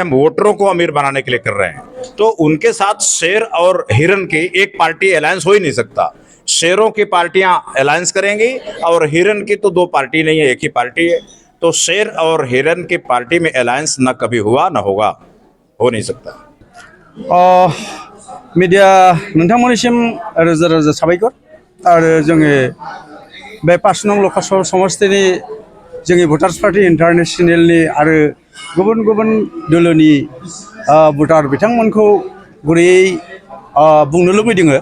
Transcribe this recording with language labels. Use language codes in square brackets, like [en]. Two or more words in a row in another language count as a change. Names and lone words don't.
[hi] हम वोटरों को अमीर बनाने के लिए कर रहे हैं, तो उनके साथ शेर और हिरन की एक पार्टी अलायंस हो ही नहीं सकता। शेरों की पार्टियां अलायंस करेंगी और हिरन की तो 2 पार्टी नहीं है, एक ही पार्टी है। तो शेर और हिरन की पार्टी में अलायंस न कभी हुआ न होगा, हो नहीं सकता। [brx] मीडिया नोंथांमोननिसिम रोजा रोजा साबायखर आरो जोङो बे 5 नं लकसभा समष्टिनि जोंनि भटार्स पार्टी इन्टारनेशनेलनि आरो गुबुन गुबुन दोलोनि भटार बिथांमोनखौ गुरैयै बुंनो लुबैदों।